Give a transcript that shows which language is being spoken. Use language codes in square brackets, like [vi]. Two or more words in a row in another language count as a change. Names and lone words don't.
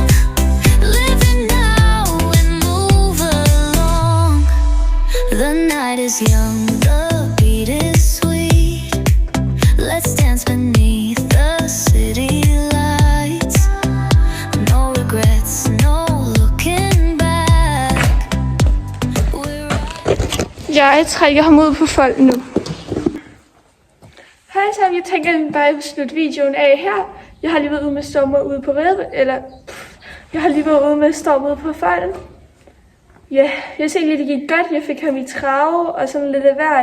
[en] Living now and move along. The night is young, the beat is sweet. Let's dance beneath the city lights. No regrets, no looking back. [da] Jeg trækker ham ud på folk nu. Hej så, jeg tænker, at vi bare vil slutte videoen af her. Jeg har lige været ude med Stormå ude på jeg har lige været ude med Stormå på folden. Ja, jeg synes egentlig, det gik godt. Jeg fik ham i trave og sådan lidt af hvert.